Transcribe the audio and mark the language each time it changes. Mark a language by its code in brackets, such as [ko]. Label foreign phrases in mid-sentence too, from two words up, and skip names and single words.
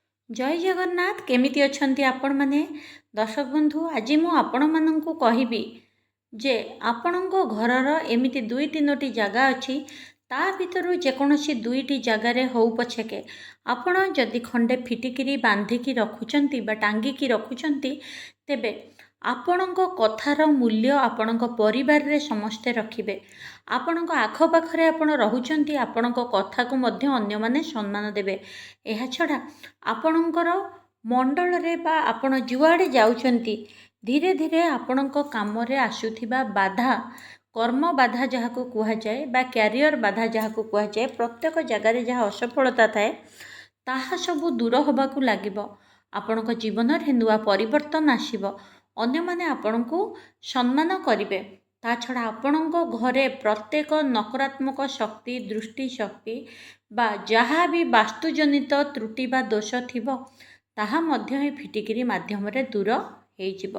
[or] ଜୟ ଜଗନ୍ନାଥ କେମିତି ଅଛନ୍ତି ଆପଣ ମାନେ ଦର୍ଶକ ବନ୍ଧୁ ଆଜ ମୁଁ ଆପଣ ମାନଙ୍କୁ କହିବି ଯେ ଆପଣଙ୍କ ଘରର ଏମିତି ଦୁଇ ତିନୋଟି ଜଗହ ଅଛି ତା ଭିତରୁ ଯେକୌଣସି ଦୁଇଟି ଜାଗାର ହୋ ପଛେ କେ ଆପଣ ଯଦି ଖଣ୍ଡେ ଫିଟିକିରି ବାନ୍ଧିକି ରଖୁଛନ୍ତି ବା ଟାଙ୍ଗିକି ରଖୁଛନ୍ତି ତେବେ ଆପଣଙ୍କ କଥାର ମୂଲ୍ୟ ଆପଣଙ୍କ ପରିବାର ରେ ସମସ୍ତେ ରଖିବେ। ଆପଣଙ୍କ ଆଖପାଖରେ ଆପଣ ରହୁଛନ୍ତି ଆପଣଙ୍କ କଥା କୁ ମଧ୍ୟ ଅନ୍ୟ ମାନେ ସମ୍ମାନ ଦେବେ। ଏହା ଛଡ଼ା ଆପଣଙ୍କର ମଣ୍ଡଳ ରେ ବା ଆପଣ ଯୁଆଡ଼େ ଯାଉଛନ୍ତି ଧୀରେ ଧୀରେ ଆପଣଙ୍କ କାମ ରେ ଆସୁଥିବା ବାଧା କର୍ମ ବାଧା ଯାହାକୁ କୁହା ଯାଏ ବା କ୍ୟାରିଅର ବାଧା ଯାହାକୁ କୁହା ଯାଏ ପ୍ରତ୍ୟେକ ଜାଗାର ଯାହାଁ ଅସଫଳତା ଥାଏ ତାହା ସବୁ ଦୂର ହେବାକୁ ଲାଗିବ। ଆପଣଙ୍କ ଜୀବନ ରେ ନୂଆ ପରିବର୍ତ୍ତନ ଆସିବ। ଅନ୍ୟ ମାନେ ଆପଣଙ୍କ ସମ୍ମାନ କରିବେ। ତା ଛଡ଼ା ଆପଣଙ୍କ ଘରେ ପ୍ରତ୍ୟେକ ନକାରାତ୍ମକ ଶକ୍ତି ଦୃଷ୍ଟି ଶକ୍ତି ବା ଯାହାଁ ଭି ବାସ୍ତୁଜନିତ ତ୍ରୁଟି ବା ଦୋଷ ଥିବ ତାହା ମଧ୍ୟ ହିଁ ଫିଟିକିରି ମାଧ୍ୟମ ରେ ଦୂର ହେଇଯିବ।